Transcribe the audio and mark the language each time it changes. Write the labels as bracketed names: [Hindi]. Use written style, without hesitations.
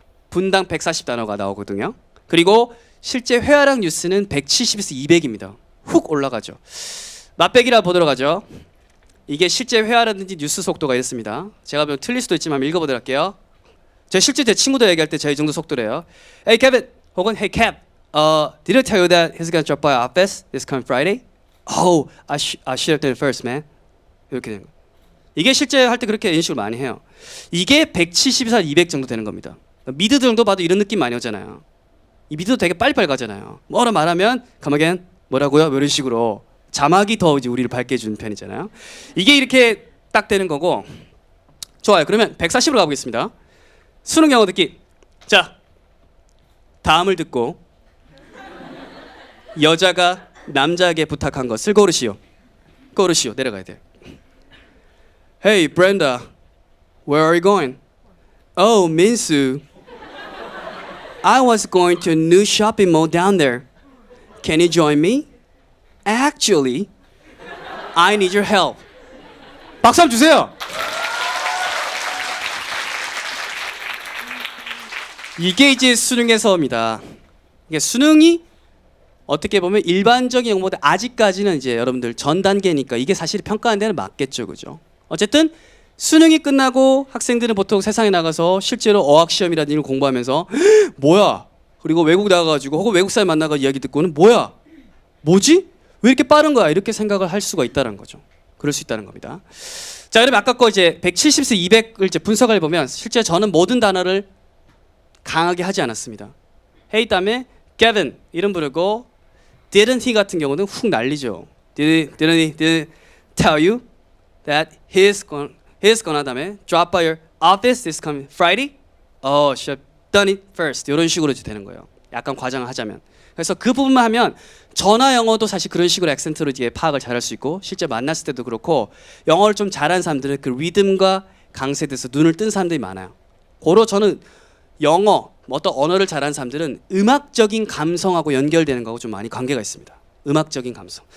[Korean] 분당 140 단어가 나오거든요. 그리고 실제 회화랑 뉴스는 170에서 200입니다. 훅 올라가죠. 맛배기라 보도록 하죠. 이게 실제 회화라든지 뉴스 속도가 이렇습니다. 제가 보면 틀릴 수도 있지만 읽어보도록 할게요. 제가 실제 제 친구들 얘기할 때 제 이 정도 속도래요. [English] Hey Kevin, [Korean] 혹은 [English] Hey Kev, did I tell you that he's gonna drop by our office this coming Friday? Oh, I should have done it first, man. [Korean] 이렇게 되는 거예요. 이게 실제 할 때 그렇게 인식을 많이 해요. 이게 170에서 200 정도 되는 겁니다. 미드 정도 봐도 이런 느낌 많이 오잖아요. 이 미드도 되게 빨리빨리 가잖아요. 뭐라 말하면 [English] come again [Korean] 뭐라고요? 뭐 이런 식으로 자막이 더 이제 우리를 밝게 해주는 편이잖아요. 이게 이렇게 딱 되는 거고. 좋아요. 그러면 140으로 가보겠습니다. 수능 영어 듣기. 자, 다음을 듣고 여자가 남자에게 부탁한 것을 고르시오. 고르시오. 내려가야 돼요. [English] Hey, Brenda, where are you going? Oh, Minsu. I was going to a new shopping mall down there. Can you join me? Actually, I need your help. [Korean] 박수 한번 주세요. 이게 이제 수능에서입니다. 이게 수능이 어떻게 보면 일반적인 영어보다 아직까지는 이제 여러분들 전 단계니까 이게 사실 평가하는 데는 맞겠죠, 그죠? 어쨌든 수능이 끝나고 학생들은 보통 세상에 나가서 실제로 어학 시험이라든지 이런 공부하면서 뭐야? 그리고 외국 나가가지고 혹은 외국 사람 만나가 이야기 듣고는 뭐야? 뭐지? 왜 이렇게 빠른 거야? 이렇게 생각을 할 수가 있다는 거죠. 그럴 수 있다는 겁니다. 자, 그러면 아까 거 이제 170에서 200을 이제 분석을 해보면 실제 저는 모든 단어를 강하게 하지 않았습니다. hey 다음에 Gavin 이름 부르고 [English] didn't he [Korean] 같은 경우는 훅 날리죠. [English] didn't he tell you that he's gonna [Korean] 다음에 [English] drop by your office this coming Friday? Oh, should have done it first. [Korean] 이런 식으로 되는 거예요. 약간 과장을 하자면. 그래서 그 부분만 하면 전화 영어도 사실 그런 식으로 액센트로 이제 파악을 잘할 수 있고 실제 만났을 때도 그렇고 영어를 좀 잘하는 사람들은 그 리듬과 강세에 대해서 눈을 뜬 사람들이 많아요. 고로 저는 영어, 어떤 언어를 잘하는 사람들은 음악적인 감성하고 연결되는 거하고 좀 많이 관계가 있습니다. 음악적인 감성.